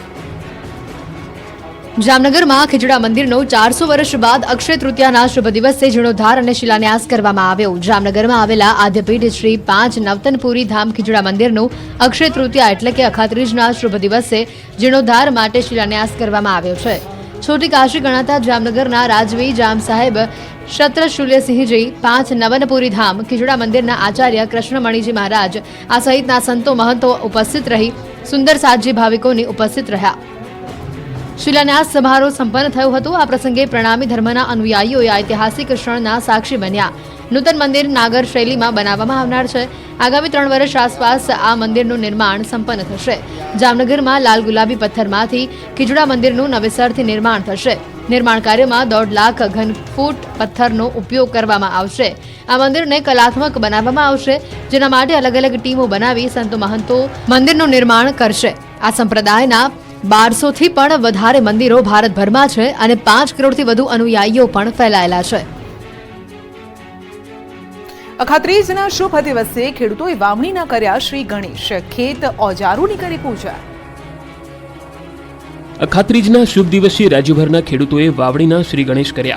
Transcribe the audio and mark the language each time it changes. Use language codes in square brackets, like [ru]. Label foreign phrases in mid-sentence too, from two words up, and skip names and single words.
[gu] જામનગરમાં ખીજડા મંદિરનો 400 વર્ષ બાદ અક્ષય તૃતીયાના શુભ દિવસે જીર્ણોદ્ધાર અને શિલાન્યાસ કરવામાં આવ્યો। જામનગરમાં આવેલા આદ્યપીઠ શ્રી 5 નવતનપુરી ધામ ખીજડા મંદિરનું અક્ષય તૃતીયા એટલે કે અખાત્રીજના શુભ દિવસે જીર્ણોદ્ધાર માટે શિલાન્યાસ કરવામાં આવ્યો છે। છોટી કાશી ગણાતા જામનગરના રાજવી જામ સાહેબ શત્રશૂલ્યસિંહજી 5 નવનપુરી ધામ ખીજડા મંદિરના આચાર્ય કૃષ્ણમણિજી મહારાજ આ સહિતના સંતો મહંતો ઉપસ્થિત રહી સુંદર સાતજી ભાવિકોની ઉપસ્થિત રહ્યા। શિલાન્યાસ સમારોહ સંપન્ન થયો હતો। આ પ્રસંગે પ્રણામી ધર્મના અનુયાયીઓએ ઐતિહાસિક ક્ષણના સાક્ષી બન્યા। નૂતન મંદિર નાગર શૈલીમાં બનાવવામાં આવનાર છે। આગામી 3 વર્ષ આસપાસ આ મંદિરનું નિર્માણ સંપન્ન થશે। જામનગરમાં લાલ ગુલાબી પથ્થરમાંથી ખીજડા મંદિરનું નવેસરથી નિર્માણ થશે। નિર્માણ કાર્યમાં 1.5 લાખ ઘનફૂટ પથ્થરનો ઉપયોગ કરવામાં આવશે। આ મંદિરને કલાત્મક બનાવવામાં આવશે, જેના માટે અલગ અલગ ટીમો બનાવી સંતો મહંતો મંદિરનું નિર્માણ કરશે। આ સંપ્રદાયના 1200 થી પણ વધારે મંદિરો ભારતભરમાં છે અને 5 કરોડથી વધુ અનુયાયીઓ પણ ફેલાયેલા છે। અખાત્રીજના શુભ દિવસે ખેડૂતોએ વાવણીના કર્યા શ્રી ગણેશ, ખેત ઓજારોની કરી પૂજા। અખાત્રીજના શુભ દિવસે રાજ્યભરના ખેડૂતોએ વાવણીના શ્રી ગણેશ કર્યા।